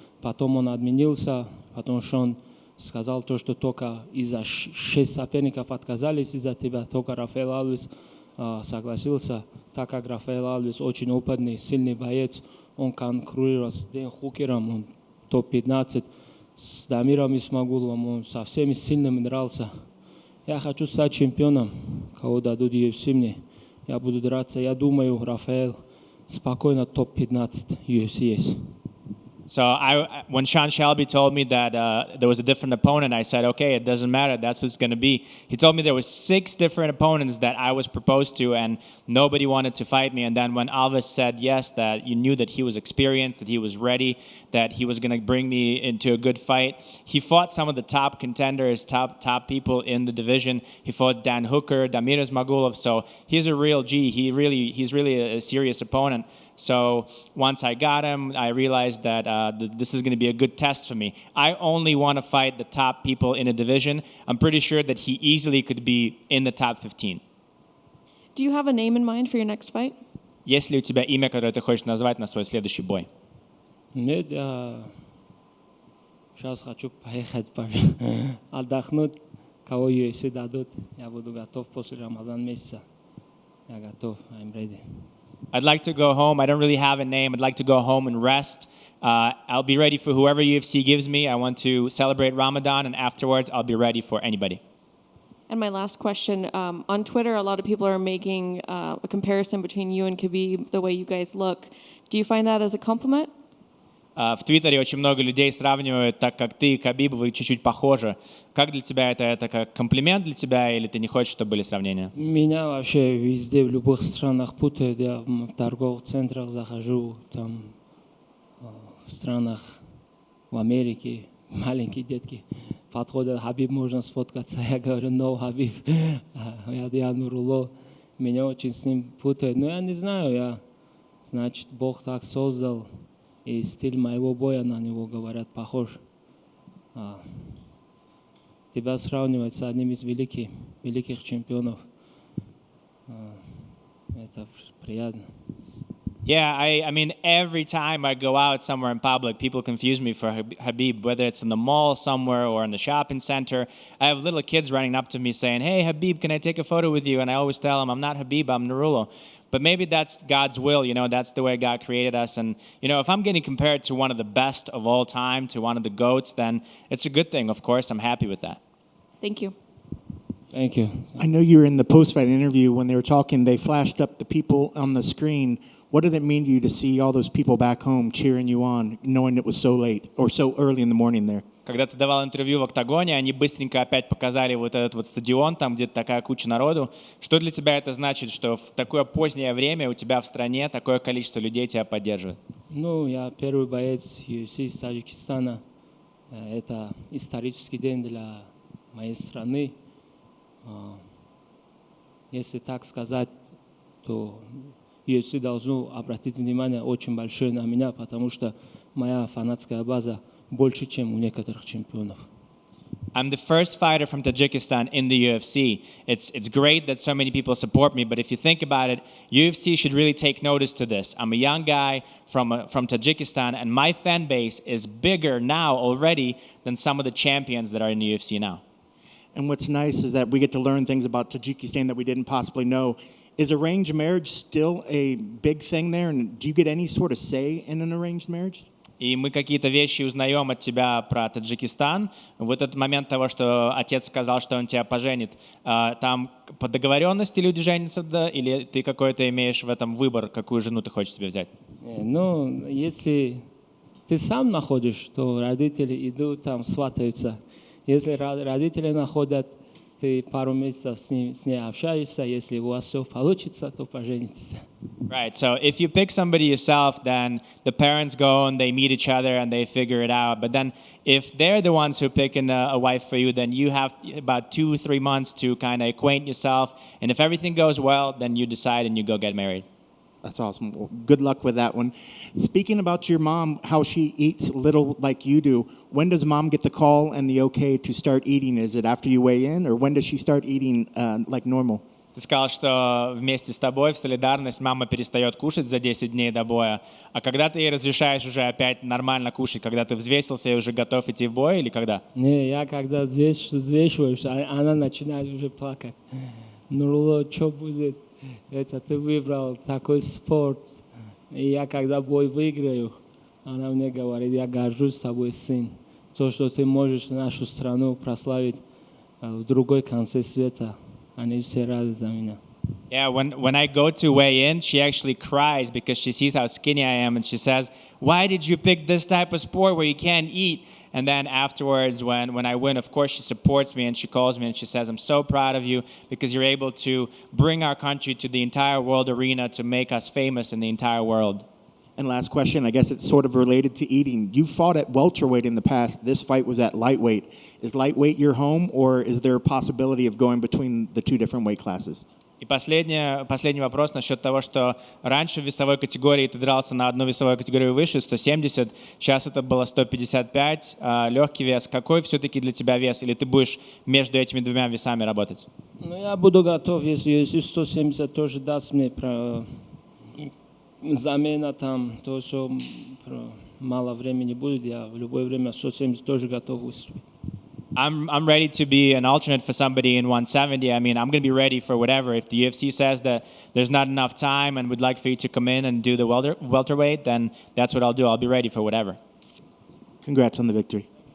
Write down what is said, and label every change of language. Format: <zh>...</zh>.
<ru>Потом он отменился, потом Шон сказал то, что только из-за 6 соперников отказались из-за тебя, только Рафаэл Алвес согласился, так как Рафаэл Алвес очень опытный, сильный боец, он конкурирует с Дэн Хукером, он топ-15, с Дамиром Исмагуловым, он со всеми сильными дрался. Я хочу стать чемпионом, кого дадут UFC мне, я буду драться, я думаю, Рафаэл спокойно топ-15 UFC есть.</ru> <en>So when Sean Shelby told me that there was a different opponent, I said, okay, it doesn't matter. That's who it's going to be. He told me there were 6 different opponents that I was proposed to, and nobody wanted to fight me. And then when Alves said yes, that you knew that he was experienced, that he was ready, that he was going to bring me into a good fight. He fought some of the top contenders, top people in the division. He fought Dan Hooker, Damir Ismagulov. So he's a real G. He's really a serious opponent. So once I got him, I realized that this is going to be a good test for me. I only want to fight the top people in a division. I'm pretty sure that he easily could be in the top 15. Do you have a name in mind for your next fight?</en> <ru>Есть ли у тебя имя, которое ты хочешь назвать на свой следующий бой? Нет, я сейчас хочу поехать отдохнуть, кого UFC дадут. Я буду готов после Рамадан месяца. Я готов,</ru> <en>I'm ready. I'd like to go home. I don't really have a name. I'd like to go home and rest. I'll be ready for whoever UFC gives me. I want to celebrate Ramadan, and afterwards, I'll be ready for anybody. And my last question, on Twitter, a lot of people are making a comparison between you and Khabib, the way you guys look. Do you find that as a compliment?</en> <ru>В Твиттере очень много людей сравнивают, так как ты и Кhabib, вы чуть-чуть похожи. Как для тебя это как комплимент для тебя, или ты не хочешь, чтобы были сравнения? Меня вообще везде, в любых странах путают. Я в торговых центрах захожу, там, в странах, в Америке, маленькие детки подходят, Хабиб, можно сфоткаться. Я говорю, no, Хабиб, я Нурулло. Меня очень с ним путают. Но я не знаю, значит, Бог так создал. И стиль моего боя на него, говорят, похож. Тебя сравнивать с одним из великих чемпионов. Это приятно.</ru> <en>Yeah, I mean, every time I go out somewhere in public, people confuse me for Khabib, whether it's in the mall somewhere or in the shopping center. I have little kids running up to me saying, hey, Khabib, can I take a photo with you? And I always tell them, I'm not Khabib, I'm Nurullo. But maybe that's God's will, that's the way God created us. And, if I'm getting compared to one of the best of all time, to one of the GOATs, then it's a good thing, of course. I'm happy with that. Thank you. Thank you. I know you were in the post-fight interview when they were talking, they flashed up the people on the screen. What did it mean to you to see all those people back home cheering you on, knowing it was so late or so early in the morning there?</en> <ru>Когда ты давал интервью в «Октагоне», они быстренько опять показали вот этот вот стадион, там где-то такая куча народу. Что для тебя это значит, что в такое позднее время у тебя в стране такое количество людей тебя поддерживает? Ну, я первый боец UFC из Таджикистана. Это исторический день для моей страны. Если так сказать, то UFC должно обратить внимание очень большое на меня, потому что моя фанатская база больше, чем у некоторых чемпионов.</ru> <en>I'm the first fighter from Tajikistan in the UFC. It's great that so many people support me, but if you think about it, UFC should really take notice to this. I'm a young guy from Tajikistan, and my fan base is bigger now already than some of the champions that are in the UFC now. And what's nice is that we get to learn things about Tajikistan that we didn't possibly know. Is arranged marriage still a big thing there? And do you get any sort of say in an arranged marriage?</en> <ru>И мы какие-то вещи узнаем от тебя про Таджикистан. В этот момент того, что отец сказал, что он тебя поженит, там по договоренности люди женятся, да? Или ты какой-то имеешь в этом выбор, какую жену ты хочешь себе взять? Ну, если ты сам находишь, то родители идут там сватаются. Если родители находят, ты пару месяцев с ней общаешься. Если у вас все получится, то поженитесь.</ru> <en>Right. So if you pick somebody yourself, then the parents go and they meet each other and they figure it out. But then if they're the ones who pick a wife for you, then you have about 2-3 months to kind of acquaint yourself. And if everything goes well, then you decide and you go get married. That's awesome. Well, good luck with that one. Speaking about your mom, how she eats little like you do, when does mom get the call and the okay to start eating? Is it after you weigh in, or when does she start eating like normal?</en> <ru>Ты сказал, что вместе с тобой в солидарность мама перестает кушать за 10 дней до боя. А когда ты ей разрешаешь уже опять нормально кушать? Когда ты взвесился и уже готов идти в бой или когда? Не, я когда взвешиваюсь, она начинает уже плакать. Нурулло, что будет? Это ты выбрал такой спорт. И я когда бой выиграю, она мне говорит, я горжусь тобой, сын. То, что ты можешь нашу страну прославить в другой конце света. Они все рады за меня.</ru> <en>Yeah, when I go to weigh in, she actually cries because she sees how skinny I am, and she says, "Why did you pick this type of sport where you can't eat?" And then afterwards, when I win, of course, she supports me and she calls me and she says, "I'm so proud of you because you're able to bring our country to the entire world arena to make us famous in the entire world." And last question, I guess it's sort of related to eating. You fought at welterweight in the past. This fight was at lightweight. Is lightweight your home, or is there a possibility of going between the two different weight classes?</en> <ru>И последний вопрос насчет того, что раньше в весовой категории ты дрался на одну весовую категорию выше, 170, сейчас это было 155, легкий вес. Какой все-таки для тебя вес? Или ты будешь между этими двумя весами работать? Ну, я буду готов, если 170 тоже даст мне замена там, то, что мало времени будет, я в любое время 170 тоже готов выступить.</ru> <en>I'm ready to be an alternate for somebody in 170. I mean, I'm going to be ready for whatever. If the UFC says that there's not enough time and would like for you to come in and do the welterweight, then that's what I'll do. I'll be ready for whatever. Congrats on the victory.</en>